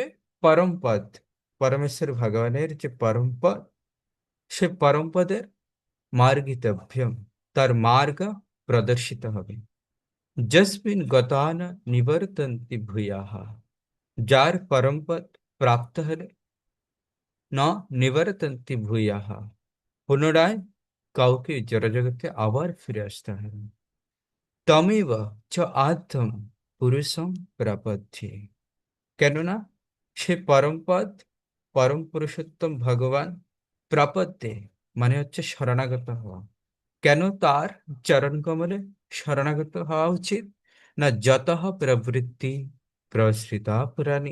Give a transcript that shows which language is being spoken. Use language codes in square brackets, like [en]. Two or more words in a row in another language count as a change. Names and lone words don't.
[bn] পরম পদ, পরমেশ্বর ভগবানের যে পরম পদ, সে পরম পদের মার্গিতভ্যম, তার মার্গ প্রদর্শিত হবে। [sa] যস্মিন গতান নিবর্তন্তি ভূয়াঃ, [bn] যার পরমপদ প্রাপ্ত হলে [sa] ন নিবর্তন্তি ভূয়াঃ, [bn] পুনরায় কাউকে জড়জগতে আবার ফিরে আসতে হয় না। [sa] তমেব চ আদ্যম পুরুষম প্রপদ্যে। [bn] কেননা সে পরমপদ, পরম পুরুষোত্তম ভগবান, প্রপদ্যে মানে হচ্ছে শরণাগত হওয়া। কেন তার চরণ কমলে শরণাগত হওয়া উচিত? [sa] না যতঃ প্রবৃত্তি প্রসৃতা পুরাণী।